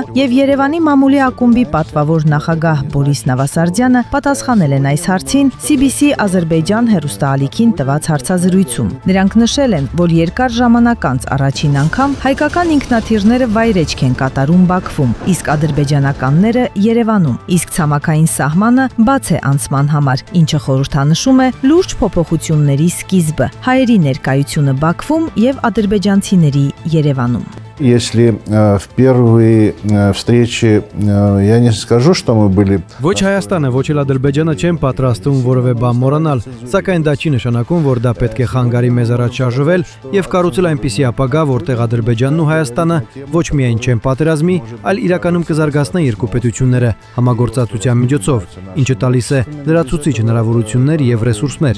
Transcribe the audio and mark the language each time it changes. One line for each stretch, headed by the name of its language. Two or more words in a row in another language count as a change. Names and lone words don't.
Armenian: եւ Երևանի մամուլի ակումբի պատվավոր նախագահ Բորիս Նավասարդյանը պատասխանել են այս հարցին CBC Ադրբեջան հեռուստաալիքին տված հարցազրույցում։ Նրանք նշել են, որ երկար ժամանակ անց առաջին անգամ հայկական ինքնաթիռները վայրեջք են կատարում Բաքվում, իսկ ադրբեջանականները Երևանում, իսկ ցամաքային սահմանը բաց է անցման համար, ինչը խորհրդանշում է լուրջ փոփոխությունների սկիզբը, հայերի ներկայությունը Բաքվում եւ ադրբեջանցիների Երևանում։
Russian: Если в первой встрече я не скажу, что мы были...
Armenian: Ոչ Հայաստանը, ոչ էլ Ադրբեջանը չեն պատրաստվում որևէ բան մոռանալ, սակայն դա չի նշանակում, որ դա պետք է խանգարի մեզ առաջ շարժվել եւ կառուցել այնպիսի ապագա, որտեղ Ադրբեջանն ու Հայաստանը ոչ միայն չեն պատերազմի, այլ իրականում կզարգացնեն երկու պետությունները համագործակցության միջոցով, ինչը տալիս է լրացուցիչ հնարավորություններ եւ ռեսուրսներ։